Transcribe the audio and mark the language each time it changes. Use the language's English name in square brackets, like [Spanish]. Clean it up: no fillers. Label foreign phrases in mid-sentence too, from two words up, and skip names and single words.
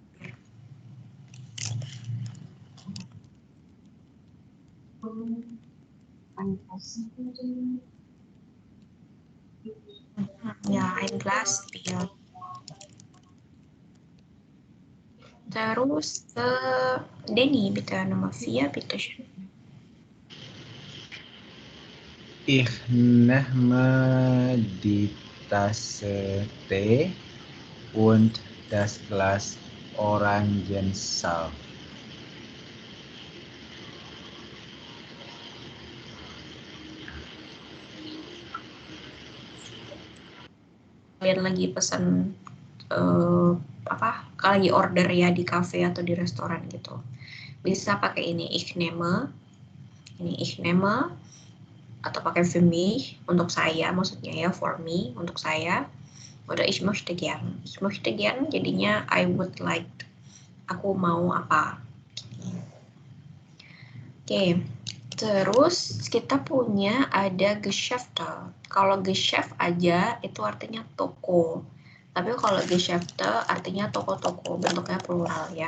[Indonesian] Ya, [German] ein Glas Bier. [Indonesian] Terus ke Denny, [German] bitte Nummer 4, bitte schön. Ich nehme die Tasse Tee und das Glas Orangensaft. [Indonesian] Kalian lagi pesan kalau lagi order ya di cafe atau di restoran gitu, bisa pakai ini [German] ich nehme, [Indonesian] atau pakai [German] für mich [Indonesian] untuk saya, maksudnya ya [English] for me [Indonesian] untuk saya, [German] oder ich möchte gern jadinya [English] I would like, [Indonesian] aku mau apa. Oke. Terus kita punya ada Geschäfte. Kalau Geschäft aja itu artinya toko. Tapi kalau Geschäfte artinya toko-toko, bentuknya plural ya.